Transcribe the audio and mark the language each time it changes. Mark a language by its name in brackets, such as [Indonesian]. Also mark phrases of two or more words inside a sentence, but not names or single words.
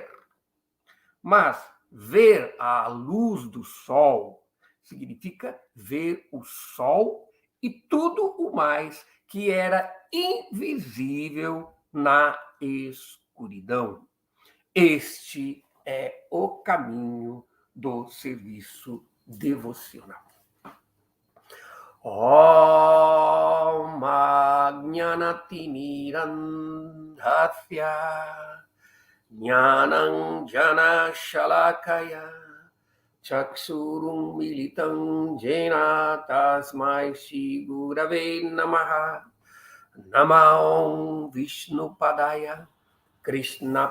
[Portuguese] Mas ver à luz do sol significa ver o sol e tudo o mais que era invisível na escuridão. Este é o caminho do serviço devocional. [Sanskrit] Om Jnanatimirandhasya Jnanam Jana Shalakaya Chaksurum Militam Jena Tasmai Shri Gurave Namaha Namaon Vishnu Padaya Krishna